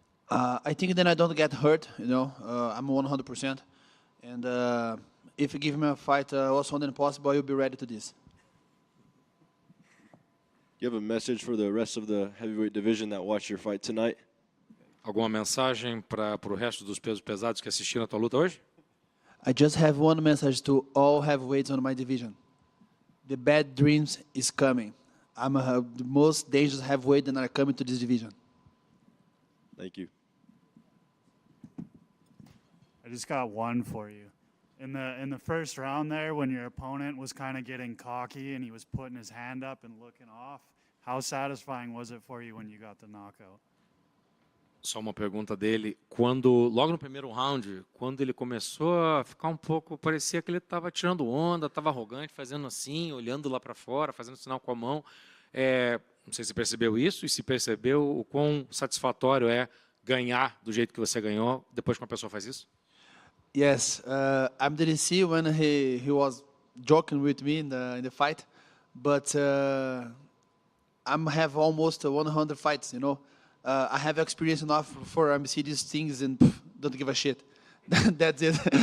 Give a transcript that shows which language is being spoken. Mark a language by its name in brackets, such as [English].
[English] I think then I don't get hurt, you know. I'm 100%. And if you give me a fight as soon as possible, I'll be ready to this. You have a message for the rest of the heavyweight division that watched your fight tonight? [Portuguese] Alguma mensagem para o resto dos pesos pesados que assistiram a tua luta hoje? [English] I just have one message to all heavyweights on my division. The bad dreams is coming. I'm the most dangerous heavyweight that are coming to this division. Thank you. I just got one for you. In the first round there, when your opponent was kind of getting cocky and he was putting his hand up and looking off, how satisfying was it for you when you got the knockout? [Portuguese] Só uma pergunta dele. Logo no primeiro round, quando ele começou a ficar um pouco, parecia que ele estava tirando onda, estava arrogante, fazendo assim, olhando lá para fora, fazendo sinal com a mão. Não sei se percebeu isso e se percebeu o quão satisfatório é ganhar do jeito que você ganhou depois que uma pessoa faz isso? [English] Yes, I didn't see when he was joking with me in the fight, but I have almost 100 fights, you know. I have experience enough for see these things and don't give a shit. That's it.